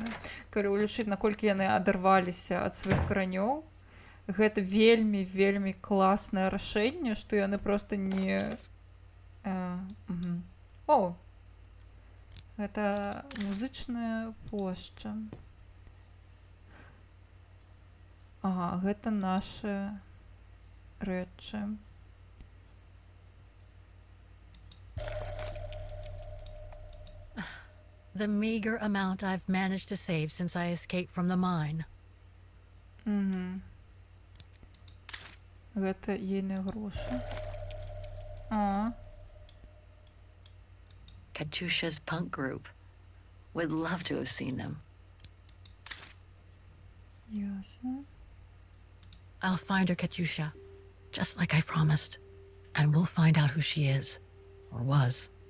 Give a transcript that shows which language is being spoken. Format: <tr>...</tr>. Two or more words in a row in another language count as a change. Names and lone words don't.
<be>Калі ўлічыць, наколькі яны адарваліся ад сваіх каранёў, гэта вельмі, вельмі класнае рашэнне, што яны проста не... О! Гэта музычная плошча. Ага, гэта нашы рэчы.</be> <en>The meager amount I've managed to save since I escaped from the mine.</en> <be>Гэта ейныя грошы. А.</be> <en>Katyusha's punk group. Would love to have seen them.</en> <be>Ясно.</be> <en>I'll find her, Katyusha, just like I promised. And we'll find out who she is. Or was.</en>